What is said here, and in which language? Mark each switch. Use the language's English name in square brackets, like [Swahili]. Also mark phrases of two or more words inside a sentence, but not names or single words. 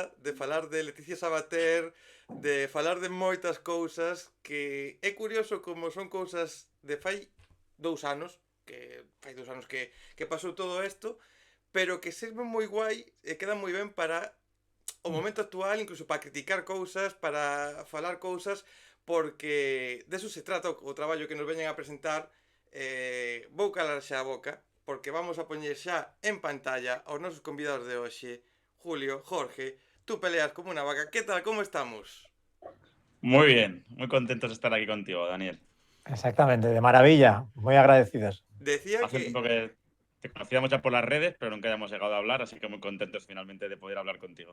[Galician] de falar de Leticia Sabater, de falar de moitas cousas que é curioso como son cousas de fai 2 anos, que fai 2 anos que pasou todo isto, pero que serve moi guai e queda moi ben para o momento actual, incluso para criticar cousas, para falar cousas, porque deso se trata o traballo que nos veñen a presentar. Vou calar xa a boca, porque vamos a poñer xa en pantalla aos nosos convidados de hoxe. Julio, [Spanish] Jorge, tú peleas como unha vaca. Que tal, como estamos? Muy bien, muy contentos de estar aquí contigo, Daniel. Exactamente, de maravilla, muy agradecidos. Decía Hace un que tiempo que te conocíamos ya por las redes, pero nunca habíamos llegado a hablar, así que muy contentos finalmente de poder hablar contigo.